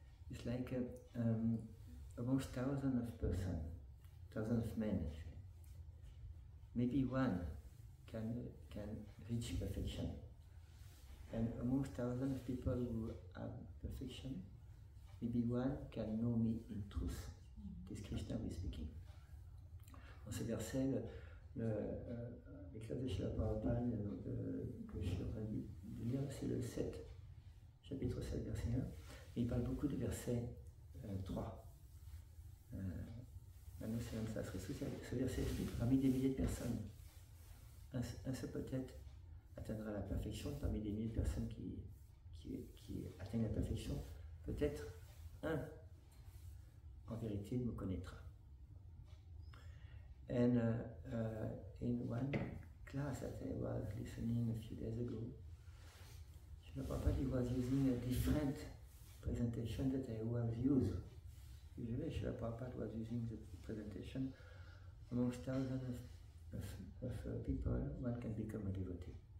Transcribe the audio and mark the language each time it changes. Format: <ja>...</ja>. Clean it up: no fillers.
<en>It's like amongst thousands of persons, thousands of men, actually. Maybe one can reach perfection. And amongst thousands of people who have perfection, maybe one can know me in truth. This Krishna is speaking.</en> <fr>Dans ce verset, les classes de Srila Prabhupada que je suis en train de lire, c'est le 7, chapitre 7, verset 1. Et il parle beaucoup du verset 3. Manu Lilamrta Sresu, ce verset explique parmi des milliers de personnes, un seul peut-être atteindra la perfection, parmi des milliers de personnes qui atteignent la perfection, peut-être un, en vérité, me connaîtra.</fr> <en>And in one class that I was listening a few days ago, Srila Prabhupada was using a different presentation that I always use. Usually Srila Prabhupada was using the presentation amongst thousands of people, one can become a devotee.</en>